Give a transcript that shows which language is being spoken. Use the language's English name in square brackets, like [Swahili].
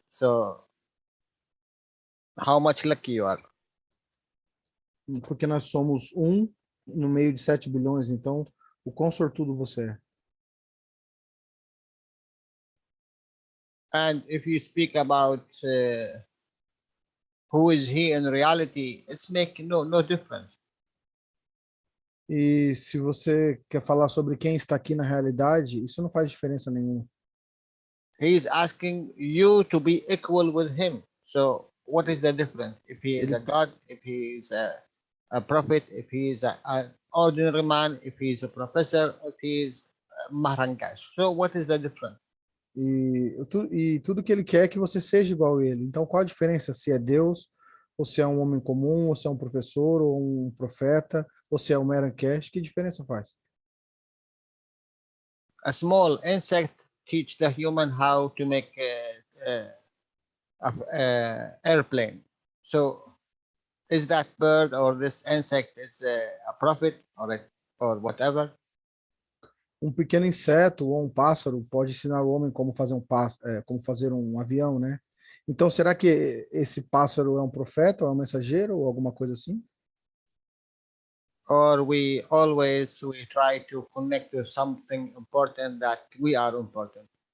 [English] So how much lucky you are. [Portuguese] Porque nós somos 1 no meio de 7 bilhões, então o quão sortudo você é. [English] And if you speak about who is he in reality, it's making no difference. [Portuguese] E se você quer falar sobre quem está aqui na realidade, isso não faz diferença nenhuma. [English] He is asking you to be equal with him. So what is the difference? If he is a god, if he is a prophet, if he is an ordinary man, if he is a professor, if he is Maharangash. So what is the difference? [Portuguese] E tudo que ele quer é que você seja igual a ele. Então, qual a diferença? Se é Deus, ou se é um homem comum, ou se é um professor, ou um profeta, ou se é um Maharangash, que diferença faz? [English] A small insect teach the human how to make a airplane. So is that bird or this insect is a prophet or whatever? [Portuguese] Um pequeno inseto ou um pássaro pode ensinar o homem como fazer como fazer um avião, né? Então, será que esse pássaro é um profeta, ou é um mensageiro, ou alguma coisa assim? [English] Or we try to connect to something important that we are important.